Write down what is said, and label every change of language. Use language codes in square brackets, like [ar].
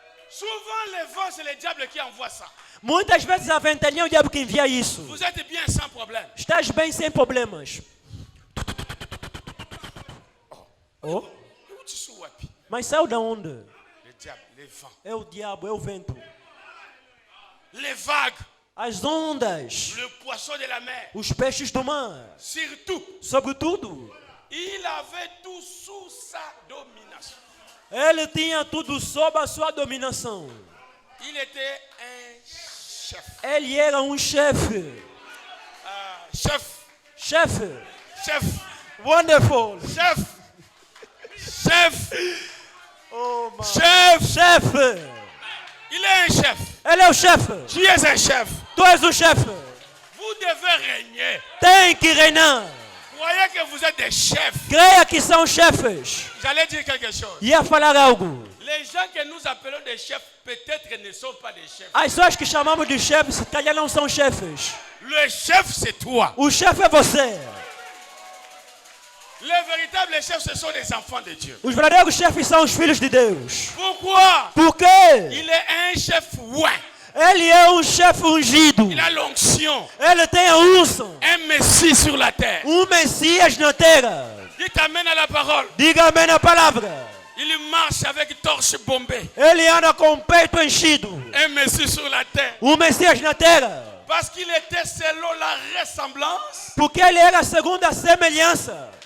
[fr] Souvent les vents c'est le diable qui envoie ça. [pt] Muitas vezes a ventalinha é o diabo que envia isso. [fr] Vous êtes bien sans problème. [pt] Estás bem sem problemas. Oh? Mas saiu da onde? [fr] Le diable, les vents. [pt] É o diabo, é o vento. [fr] Les vagues. [pt] As ondas. [fr] Le poisson de la mer. [pt] Os peixes do mar. [fr] Surtout. [pt] Sobretudo. [fr] Il avait tout sous sa domination. [pt] Ele tinha tudo sob a sua dominação. [fr] Il était un chef. [pt] Ele era um chefe. [fr] Chef. [pt] Chefe. [fr] Chef. [en] Wonderful. [fr] Chef. Chef. [en] Oh, my. [fr] Chef. [pt] Chefe. [fr] Il est un chef. [pt] Ele é o chefe. [fr] Tu es un chef. [pt] Tu és o chefe. [fr] Vous devez régner. [pt] Tem que reinar. [fr] Croyez que vous êtes des chefs. [pt] Creia que são chefes. [fr] J'allais dire quelque chose. [pt] Ia falar algo. [fr] Les gens que nous appelons des chefs, peut-être ne sont pas des chefs. [pt] As pessoas que chamamos de chefes, se calhar não são chefes. [fr] Le chef, c'est toi. [pt] O chefe é você. [fr] Les véritables chefs, ce sont les enfants de Dieu. [pt] Os verdadeiros chefes são os filhos de Deus. [fr] Pourquoi? [pt] Por quê? [fr] Il est un chef ouin. [pt] Ele é um chefe ungido. [fr] Il a l'onction. [pt] Ele tem a unção. [fr] Un Messie sur la terre. [pt] Messias na terra. [fr] Il t'amène à la parole. [pt] Diga amém na palavra. [fr] Il marche avec torche bombée. [pt] Ele anda com o peito enchido. [fr] Un Messie sur la terre. [pt] Messias na terra. [fr] Parce qu'il était selon la ressemblance [pt] Porque ele era segundo a semelhança